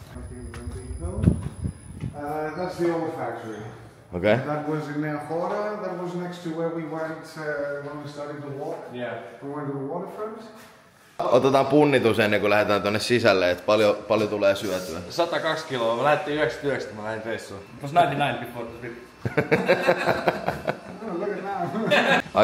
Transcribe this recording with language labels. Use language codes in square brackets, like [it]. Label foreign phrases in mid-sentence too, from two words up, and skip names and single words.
[en] That's the old factory. Okay. That was in Neajora. That was next to where we went when we started to walk. Yeah. We went to the waterfront. [fi] Otetaan punnitus ennen kuin lähdetään tonne sisälle, että paljon tulee syötyä. 102 kiloa, mä lähdettiin 99, mä lähdin reissuun. [en] Was 99 before the trip. Oh, look at now.